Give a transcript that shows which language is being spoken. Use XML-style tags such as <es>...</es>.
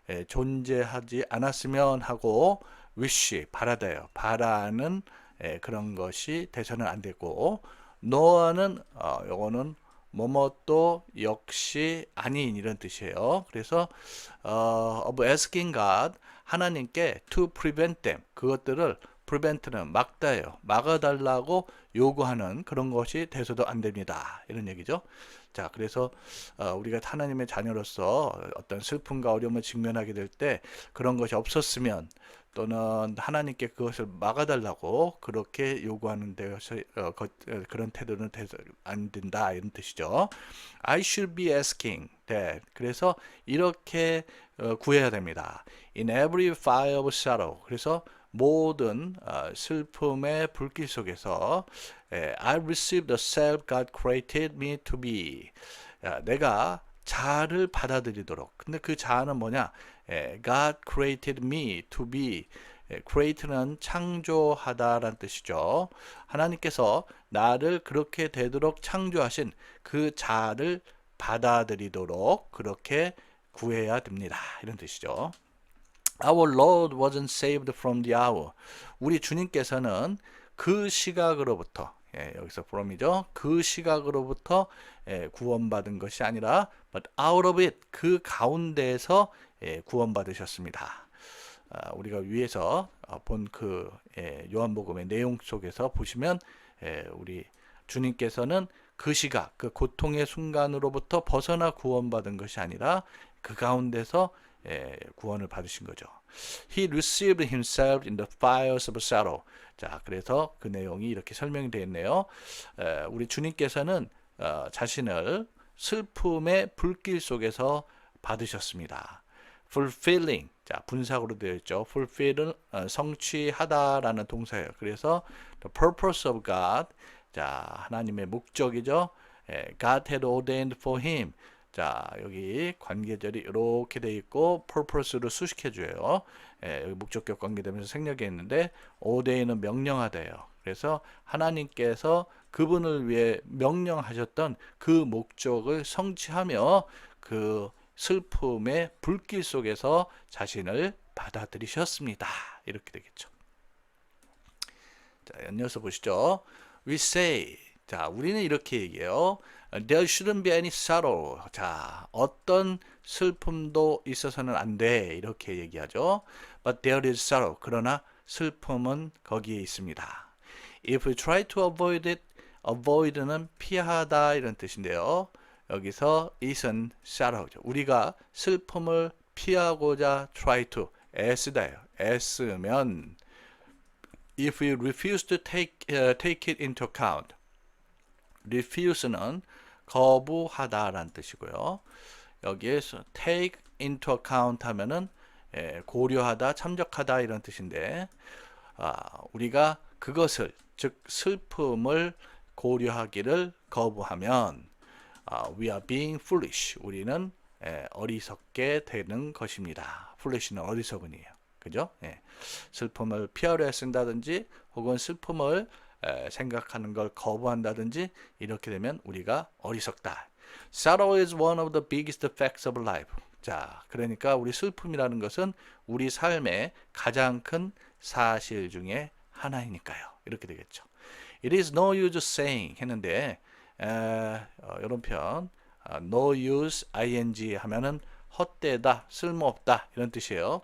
<ko>존재하지 않았으면 하고 wish, 바라다요. 바라는 그런 것이 돼서는 안 되고, no는 요거는 뭐뭐도 역시 아닌 이런 뜻이에요. 그래서</ko> <en>of asking God,</en> <ko>하나님께</ko> <en>to prevent them,</en> <ko>그것들을 prevent는 막다예요. 막아달라고 요구하는 그런 것이 돼서도 안 됩니다. 이런 얘기죠. 자, 그래서 우리가 하나님의 자녀로서 어떤 슬픔과 어려움을 직면하게 될 때 그런 것이 없었으면 또는 하나님께 그것을 막아달라고 그렇게 요구하는 데서 그런 태도는 안 된다 이런 뜻이죠.</ko> <en>I should be asking that.</en> <ko>그래서 이렇게 구해야 됩니다.</ko> <en>In every fire of sorrow.</en> <ko>그래서 모든 슬픔의 불길 속에서</ko> <en>I received the self God created me to be.</en> <ko>내가 자아를 받아들이도록. 근데 그 자아는 뭐냐?</ko> <en>God created me to be.</en> <ko>create는 창조하다라는 뜻이죠. 하나님께서 나를 그렇게 되도록 창조하신 그 자아를 받아들이도록 그렇게 구해야 됩니다. 이런 뜻이죠.</ko> <en>Our Lord wasn't saved from the hour.</en> <ko>우리 주님께서는 그 시각으로부터 여기서 from이죠. 그 시각으로부터 구원받은 것이 아니라</ko> <en>but out of it</en> <ko>그 가운데에서 구원받으셨습니다. 우리가 위에서 본 그 요한복음의 내용 속에서 보시면 우리 주님께서는 그 시각, 그 고통의 순간으로부터 벗어나 구원받은 것이 아니라 그 가운데서 구원을 받으신 거죠.</ko> <en>He received himself in the fires of sorrow.</en> <ko>자, 그래서 그 내용이 이렇게 설명이 되어 있네요. 우리 주님께서는 자신을 슬픔의 불길 속에서 받으셨습니다. fulfilling, 자 분사구로 되어 있죠. fulfill은 성취하다라는 동사예요. 그래서</ko> <en>the purpose of God,</en> <ko>자 하나님의 목적이죠.</ko> <en>God had ordained for him.</en> <ko>자 여기 관계절이 이렇게 되어 있고 purpose로 수식해 줘요. 여기 목적격 관계되면서 생략이 있는데 ordain은 명령하다예요. 그래서 하나님께서 그분을 위해 명령하셨던 그 목적을 성취하며 그 슬픔의 불길 속에서 자신을 받아들이셨습니다. 이렇게 되겠죠. 자, 연이어서 보시죠.</ko> <en>We say,</en> <ko>자, 우리는 이렇게 얘기해요.</ko> <en>There shouldn't be any sorrow.</en> <ko>자, 어떤 슬픔도 있어서는 안 돼. 이렇게 얘기하죠.</ko> <en>But there is sorrow.</en> <ko>그러나 슬픔은 거기에 있습니다.</ko> <en>If we try to avoid it,</en> <ko>avoid는 피하다 이런 뜻인데요. 여기서 it은 sorrow죠. 우리가 슬픔을 피하고자</ko> <en>try to,</en> <ko>애쓰다요.</ko> <en>애쓰면 if we refuse to take it into account,</en> <ko>refuse는 거부하다라는 뜻이고요. 여기에서 take into account 하면은 고려하다, 참작하다 이런 뜻인데 우리가 그것을 즉 슬픔을 고려하기를 거부하면</ko> <en>we are being foolish.</en> <ko>우리는 어리석게 되는 것입니다. foolish는 어리석은이에요. 그죠? 슬픔을 피하려 쓴다든지 혹은 슬픔을 생각하는 걸 거부한다든지 이렇게 되면 우리가 어리석다.</ko> <en>Sorrow is one of the biggest facts of life.</en> <ko>자, 그러니까 우리 슬픔이라는 것은 우리 삶의 가장 큰 사실 중에 하나이니까요. 이렇게 되겠죠.</ko> <en>It is no use saying</en> <ko>했는데 이런 표현 no use ing 하면은 헛되다, 쓸모없다 이런 뜻이에요.</ko>